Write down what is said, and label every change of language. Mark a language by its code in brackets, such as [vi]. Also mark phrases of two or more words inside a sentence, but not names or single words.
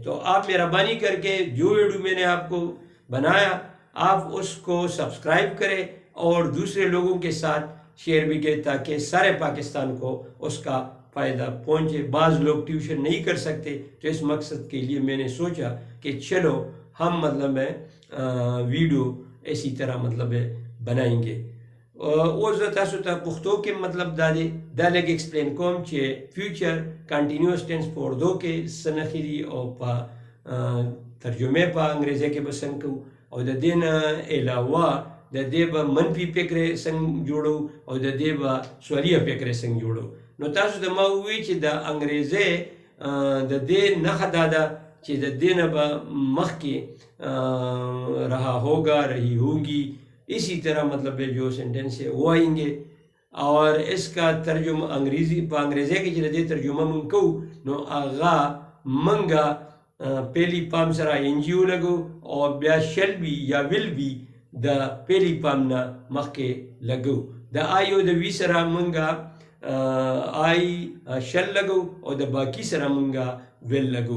[ur] تو آپ مہربانی کر کے جو ویڈیو میں نے آپ کو بنایا آپ اس کو سبسکرائب کریں اور دوسرے لوگوں کے ساتھ شیئر بھی کریں تاکہ سارے پاکستان کو اس کا فائدہ پہنچے. بعض لوگ ٹیوشن نہیں کر سکتے تو اس مقصد کے لیے میں نے سوچا کہ چلو ہم مطلب ہے ویڈیو اسی طرح مطلب ہے بنائیں گے. [ps] اوز تاسو ته پښتو کې مطلب دا دی، دا لږ ایکسپلین کوم چې [en] future continuous tense [ps] په اردو کې څه نښې دي او په ترجمه په انګریزي کې به څنګه کوو، او د دې نه علاوه د دې به منفي فکرې څنګه جوړو او د دې به سوالیه فکرې څنګه جوړو. نو تاسو ته ما ووایي چې د انګریزي د دې نښه دا ده چې د دې نه به مخکې [ur] رہا ہوگا، رہی ہوگی، اسی طرح مطلب جو سینٹنس ہے وہ آئیں گے. اور اس کا ترجمہ انگریزی [ps] په انګریزي کې چې د ترجمه مونږ کوو نو هغه مونږ پہلی پام سره ان جی ولګو او بیا [en] shall be [ps] یا [en] will be [ps] د پہلی پام نه مخکې لګو. د آی او د وی سره مونږ [en] I shall [ps] لګو او د باقی سره مونږ ویل لګو.